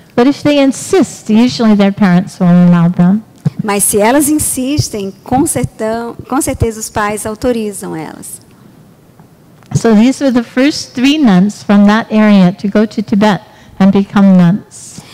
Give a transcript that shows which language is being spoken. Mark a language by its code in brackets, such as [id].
[en] But if they insist, usually their parents will allow them. [pt] Mas se elas insistem, com certeza os pais autorizam elas. [en] So these were the first 3 nuns from that area to go to Tibet and become nuns.